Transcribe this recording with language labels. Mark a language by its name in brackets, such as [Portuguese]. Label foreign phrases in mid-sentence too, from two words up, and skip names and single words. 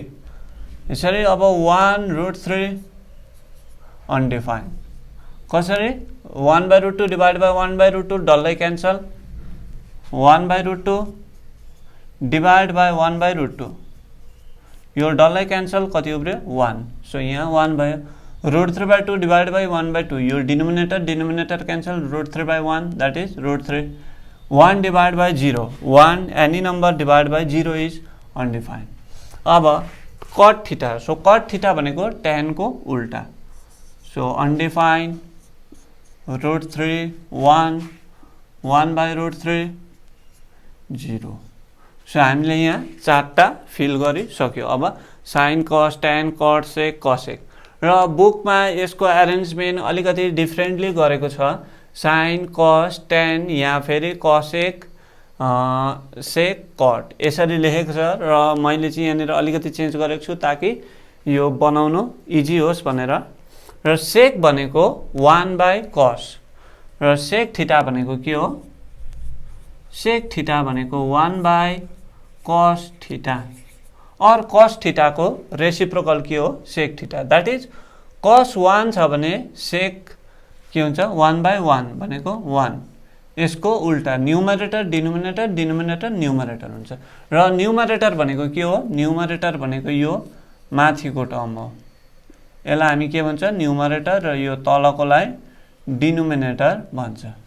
[Nepali] यसरी अब 1√3 अनडिफाइन्ड, कसरी 1/√2 [English] divide by [Nepali] 1/√2 डल्लै क्यान्सल, 1/√2 [English] divide by [Nepali] 1/√2 यो डल्लै क्यान्सल, कति उब्रियो 1। सो यहाँ 1 भयो। √3/2 [English] divide by [Nepali] 1/2 यो [English] denominator cancel, [Nepali] √3/1 [English] that is [Nepali] √3। [English] 1 divide by 0, 1 any number divide by 0 is undefined. [Nepali] अब cot थीटा, सो cot थीटा भनेको tan को उल्टा। सो अनडिफाइन्ड, √3, 1, 1/√3, 0। सो हामीले यहाँ 4टा फिल गरिसक्यो। अब sin, cos, tan, cot, sec, cosec। र बुकमा यसको एरेन्जमेन्ट अलिकति डिफ्रेन्टली गरेको छ, sin, cos, tan या फेरि cosec, sec, cot यसरी लेखेको छ। र मैले चाहिँ यहाँनिर अलिकति चेन्ज गरेको छु ताकि यो बनाउनु इजी होस् भनेर। र sec भनेको 1/cos, र sec थीटा भनेको के हो, sec थीटा भनेको 1/cos थीटा, और cos थीटा को रेसिप्रोकल के हो sec थीटा, [English] that is [Nepali] cos 1 छ भने sec के हुन्छ 1/1 भनेको 1। यसको उल्टा [English] numerator denominator, denominator numerator [Nepali] हुन्छ। र न्युमरेटर भनेको के हो, न्युमरेटर भनेको यो माथिको टर्म हो, यसलाई हामी के भन्छ न्युमरेटर, र यो तलकोलाई डिनोमिनेटर भन्छ।